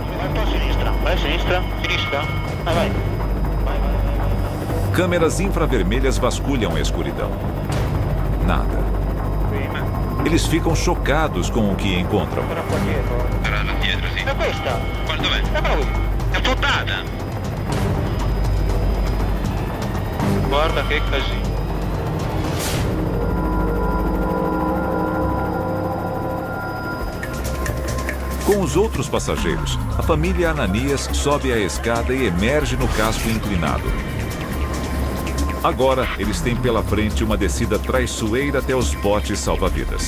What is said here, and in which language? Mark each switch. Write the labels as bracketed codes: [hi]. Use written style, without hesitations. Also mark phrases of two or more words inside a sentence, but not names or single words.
[it] Vai a sinistra. Vai. [pt] Câmeras infravermelhas vasculham a escuridão. Nada. Eles ficam chocados com o que encontram. [it] É questa? Quanto é? É flottada. Guarda che casino. [pt] Com os outros passageiros, a família Ananias sobe a escada e emerge no casco inclinado. Agora, eles têm pela frente uma descida traiçoeira até os botes salva-vidas.